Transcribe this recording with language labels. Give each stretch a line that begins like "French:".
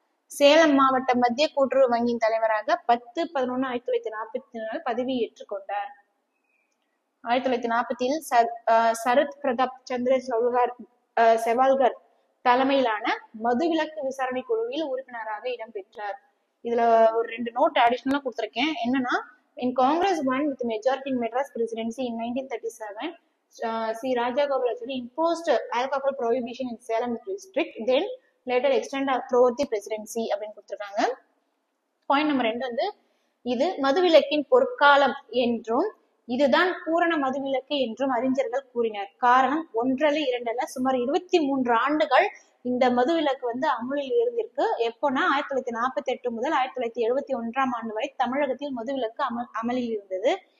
Tamil: சேலம் மாவட்ட மத்திய கூட்டுறவு வங்கியின் தலைவராக 10/11/1944 பதவி ஏற்றுக்கொண்டார். 1940 சரத் பிரதாப் சந்திர செவால்கர் தலைமையிலான மதுவிலக்கு விசாரணை குழுவில் உறுப்பினராக இடம்பெற்றார். இதுல ஒரு 2 நோட் அடிஷனலா கொடுத்திருக்கேன். என்னன்னா,
English: in Congress won with majority in Madras presidency in 1937, C. Rajagopal imposed alcohol prohibition in Salem district, then later extended throughout the presidency
Tamil: அப்படின்னு கொடுத்திருக்காங்க. பாயிண்ட் நம்பர் 2 இது மதுவிலக்கின் பொற்காலம் என்றும் இதுதான் பூரண மதுவிலக்கு என்றும் அறிஞர்கள் கூறினர். காரணம் 1 அல்ல 2 அல்ல, சுமார் 23 ஆண்டுகள் இந்த மதுவிலக்கு அமலில் இருந்திருக்கு. எப்போனா 1948 முதல் 1971 ஆண்டு வரை தமிழகத்தில் மதுவிலக்கு அமலில் இருந்தது.